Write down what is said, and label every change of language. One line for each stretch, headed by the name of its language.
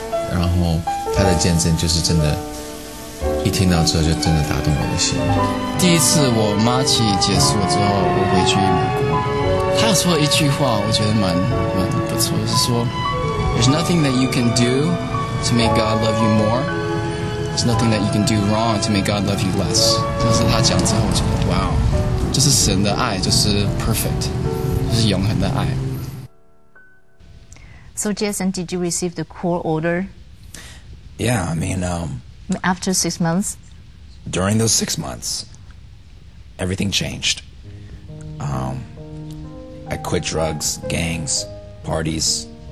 Chinese: 然后他的见证就是真的，一听到之后就真的打动我的心。第一次我妈期结束之后，我回去美国，她有说一句话，我觉得蛮不错，是说
English: "There's nothing that you can do to make God love you more. There's nothing that you can do wrong to make God love you less."
Chinese: 就是她讲之后，我觉得哇，就是神的爱，就是 perfect， 就是永恒的爱。
English: So Jaeson, did you receive the court order? Yeah, I mean, After 6 months? during those 6 months, everything changed. I quit drugs, gangs, parties.